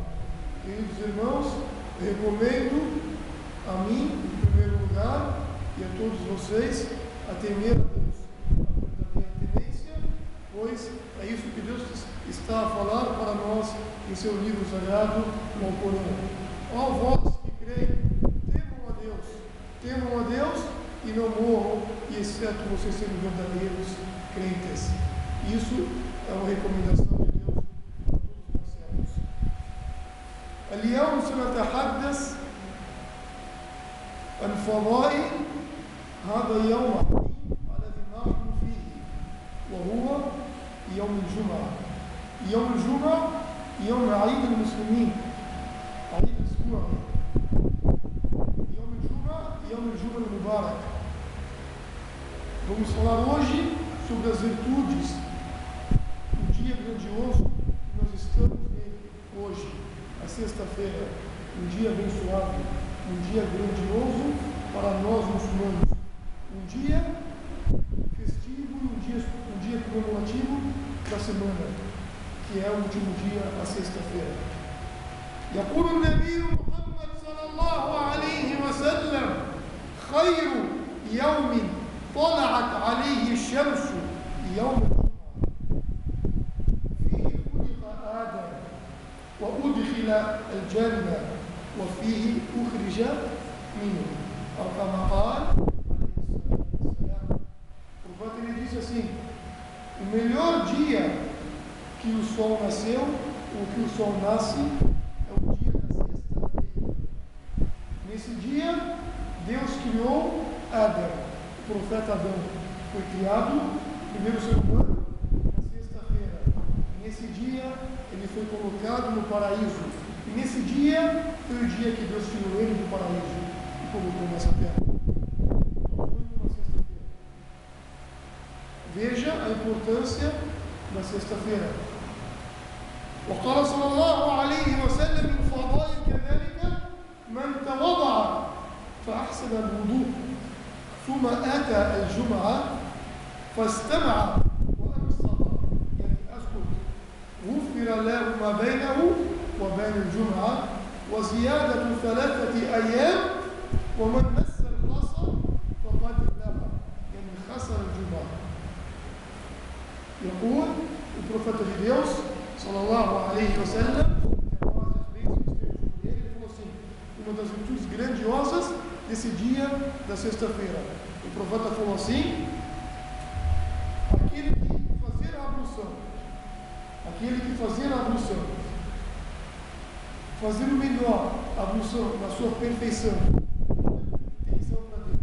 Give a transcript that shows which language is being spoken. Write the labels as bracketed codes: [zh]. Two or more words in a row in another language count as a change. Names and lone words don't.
[pt] Queridos irmãos, recomendo a mim, em primeiro lugar, e a todos vocês, a temer a Deus, a verdadeira temência, pois é isso que Deus está a falar para nós em seu livro sagrado, no Alcorão. Ó vós que creem, temam a Deus e não morram, e exceto vocês sendo verdadeiros crentes. Isso é uma recomendação de Deus a todos nós servos. [ar] اليوم سنتحدث عن فضائل هذا اليوم الذي نحن فيه، وهو يوم الجمعة. يوم الجمعة يوم عيد المسلمين، عيد الأسبوع. يوم الجمعة يوم الجمعة المبارك. [pt] Vamos falar hoje sobre as virtudes do dia grandioso que nós estamos nele hoje, a sexta-feira, um dia abençoado, um dia grandioso para nós muçulmanos, um dia festivo e um dia comemorativo da semana, que é o último dia, a sexta-feira. [ar] يقول النبي محمد صلى الله عليه وسلم: خير يوم طلعت عليه الشمس يوم الجمعة فيه خلق آدم وأدخل الجنة وفيه أخرج منه، أو كما قال عليه الصلاة والسلام. [pt] O profeta ele disse assim: o melhor dia que o sol nasceu, ou que o sol nasce, é o dia da sexta-feira. Nesse dia, Deus criou Adão, o profeta Adão. Foi criado, o primeiro ser humano, na sexta-feira. Nesse dia, ele foi colocado no paraíso. E nesse dia, foi o dia que Deus tirou ele do paraíso e colocou nessa terra. Foi uma sexta-feira. Veja a importância da sexta-feira. [ar] وقال صلى الله عليه وسلم: من فضائل كذلك من توضع فأحسن الوضوء ثم أتى الجمعة فاستمع وأنصت، يعني أسكت، غفر له ما بينه وبين الجمعة وزيادة 3 أيام ومن مس الحصى فقد لغى، يعني خسر الجمعة. يقول البروفيت [pt] de Deus [ar] صلى الله عليه وسلم, [pt] ele falou assim: uma das virtudes grandiosas desse dia da sexta-feira. O profeta falou assim: aquele que fazer a ablução, fazer o melhor, a ablução na sua perfeição, intenção para Deus.